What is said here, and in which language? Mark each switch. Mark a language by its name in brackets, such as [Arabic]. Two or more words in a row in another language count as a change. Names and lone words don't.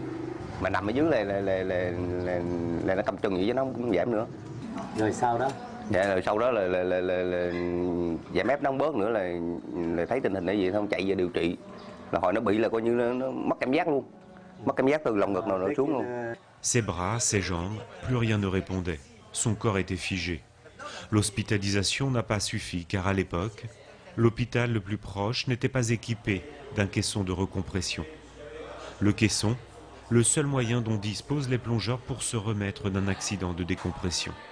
[Vietnamese] Mà nằm ở dưới là nó cầm chừng vậy chứ nó cũng giảm nữa. Rồi sau đó? Dạ, rồi sau đó là giảm ép nó không bớt nữa là thấy tình hình này vậy không chạy về điều trị. Là hồi nó bị là coi như nó mất cảm giác luôn. Mất cảm giác từ lồng ngực nào nó xuống luôn. [French] Ses bras, ses jambes, plus rien ne répondait. Son corps était figé. L'hospitalisation n'a pas suffi car à l'époque, l'hôpital le plus proche n'était pas équipé d'un caisson de recompression. Le caisson, le seul moyen dont disposent les plongeurs pour se remettre d'un accident de décompression.